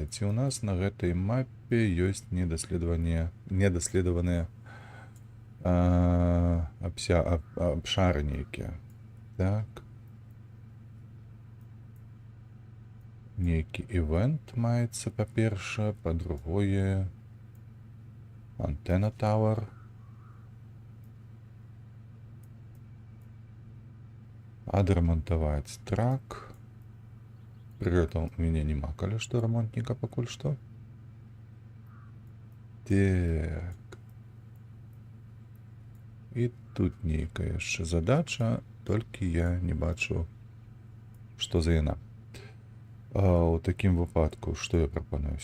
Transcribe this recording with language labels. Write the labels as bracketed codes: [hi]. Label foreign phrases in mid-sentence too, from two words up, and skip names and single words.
[be] Ці ў нас на гэтай мапе ёсць недаследаваныя абшары нейкія. Так. Нейкі івент маецца, па-першае, па-другое, антенна Tower. Адрамантаваць трак. [ru] При этом у меня нема, [be] калі што, [ru] ремонтника [be] пакуль што. Так. І тут нейкая яшчэ задача, толькі я не бачу, што за яна. У такім выпадку, што я прапаную?